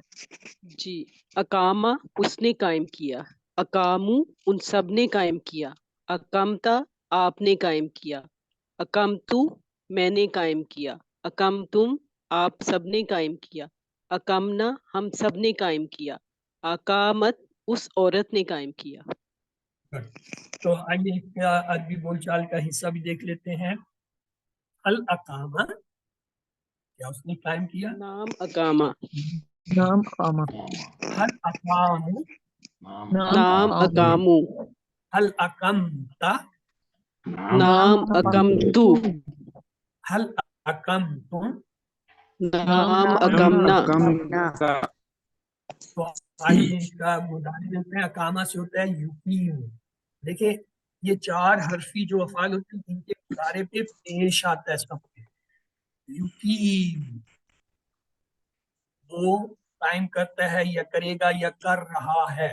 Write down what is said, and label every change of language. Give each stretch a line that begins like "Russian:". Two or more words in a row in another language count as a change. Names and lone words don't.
Urdu: جی اقامہ اس نے قائم کیا، اقامو ان سب نے قائم کیا، اقامتا آپ نے قائم کیا، اقامتو میں نے قائم کیا، اقامتم آپ سب نے قائم کیا، اقامنا ہم سب نے قائم کیا، اقامت اس عورت نے قائم کیا. تو آئیے عربی بول چال کا حصہ بھی دیکھ لیتے ہیں. الاقامہ کیا اس نے قائم کیا؟
Arabic: نام اقامہ. نام اقامہ. هل اقاموا नाम نعم أقاموا, هل أقمتَ, نعم أقمتُ, هل أقمتم. نعم أقمنا,
Urdu: تو آئیے اس کا مضارع دیکھتے ہیں. اقامہ سے ہوتا ہے یقیم. دیکھیے یہ چار حرفی جو افعال ہوتے ہیں ان کے مضارع پہ پیش آتا ہے سب پہ. یقیم وہ قائم کرتا ہے یا کرے گا یا کر رہا ہے.